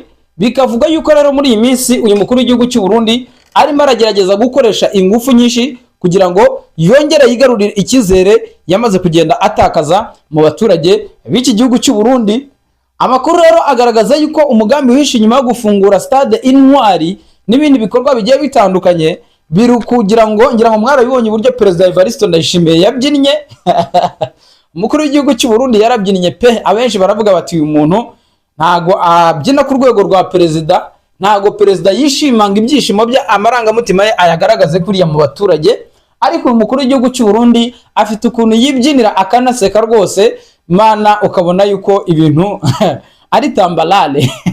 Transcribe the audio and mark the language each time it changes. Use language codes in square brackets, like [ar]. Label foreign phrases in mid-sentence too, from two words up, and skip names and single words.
[rw] Bikavuga yuko rero muri iyi minsi uyu mukuru w'igihugu cy'u Burundi arimo aragerageza gukoresha ingufu nyinshi kugira ngo yongere yigarurire icyizere yamaze kugenda atakaza mu baturage b'iki gihugu cy'u Burundi. Amakuru rero agaragaza yuko umugambi wihishe inyuma yo gufungura stade Intwari n'ibindi bikorwa bigiye bitandukanye biri kugira ngo, ngira ngo mwarabibonye uburyo Perezida Evariste Ndayishimiye yabyinnye umukuru w'igihugu cy'u Burundi yarabyinnye pe. Abenshi baravuga bati uyu muntu ntago abyina ku rwego rwa perezida, ntago perezida yishimanga ibyishimo bya amarangamutima ye ayagaragaze kuriya mu baturage. Ariko umukuru w'igihugu cy'u Burundi afite ukuntu yibyinira akanaseka rwose, mana ukabona yuko ibintu ari tambalale.